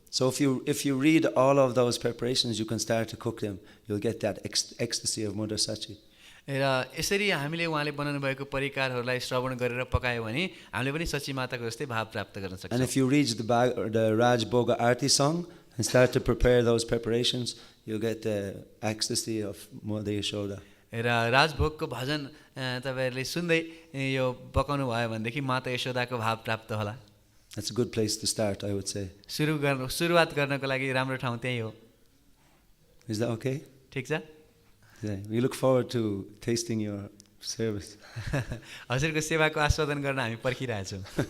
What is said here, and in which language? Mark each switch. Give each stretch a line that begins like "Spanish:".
English: So if you read all of those preparations, you can start to cook them. You'll get that ecstasy of Mother Sachi.
Nepali: र यसरी हामीले उहाँले बनाउनु भएको परिकारहरूलाई श्रवण गरेर पकायो भने हामीले पनि सची माताको जस्तै भाव प्राप्त गर्न सक्छौँ.
English: And if you read the Raj Bhoga Arti song and start to prepare those preparations, you'll get the ecstasy of Mother Yashoda.
Nepali: र राजभोगको भजन तपाईहरुले सुन्दै यो पकाउनु भयो भनेदेखि माता यशोदाको भाव प्राप्त होला.
English: That's a good place to start, I would say.
Nepali: सुरुवात गर्नको लागि राम्रो ठाउँ त्यही हो.
English: Is that okay?
Nepali: ठीक छ?
English: Yeah, we look forward to tasting your service.
Nepali: हजुरको सेवाको आस्वादन गर्न हामी पर्खिरहेछौँ.